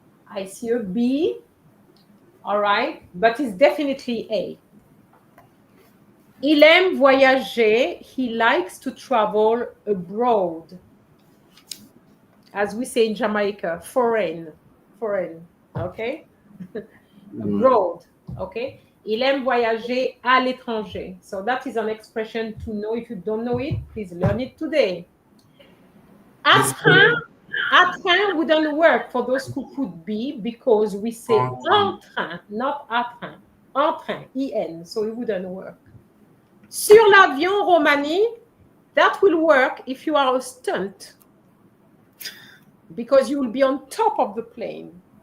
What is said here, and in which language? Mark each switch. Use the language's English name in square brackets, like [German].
[English] I see a B, all right, but it's definitely A. [French] Il aime voyager, [English] he likes to travel abroad. As we say in Jamaica, foreign, okay? Abroad, okay? [French] Il aime voyager à l'étranger. [English] So that is an expression to know. If you don't know it, please learn it today. À train wouldn't work for those who put B because we say en train, not à train. En train, IN, so it wouldn't work. Sur l'avion, Romani, that will work if you are a stunt because you will be on top of the plane.